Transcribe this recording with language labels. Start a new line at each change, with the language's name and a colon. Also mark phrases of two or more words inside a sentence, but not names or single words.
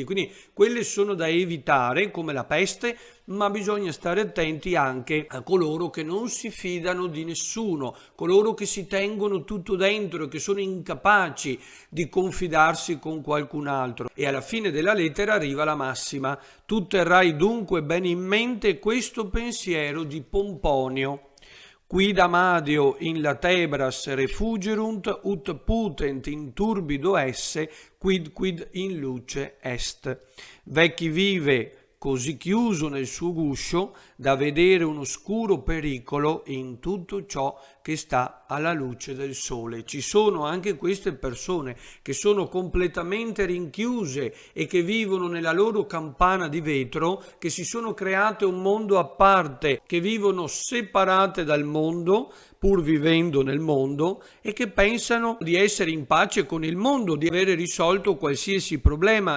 Italian: Quindi quelle sono da evitare come la peste, ma bisogna stare attenti anche a coloro che non si fidano di nessuno, coloro che si tengono tutto dentro e che sono incapaci di confidarsi con qualcun altro. E alla fine della lettera arriva la massima: tu terrai dunque bene in mente questo pensiero di Pomponio:
Latin: quid amadeo in latebras refugerunt ut putent in turbido esse quid in luce est.
Italian: Vecchi vive così chiuso nel suo guscio da vedere un oscuro pericolo in tutto ciò che sta alla luce del sole. Ci sono anche queste persone che sono completamente rinchiuse e che vivono nella loro campana di vetro, che si sono create un mondo a parte, che vivono separate dal mondo pur vivendo nel mondo e che pensano di essere in pace con il mondo, di avere risolto qualsiasi problema.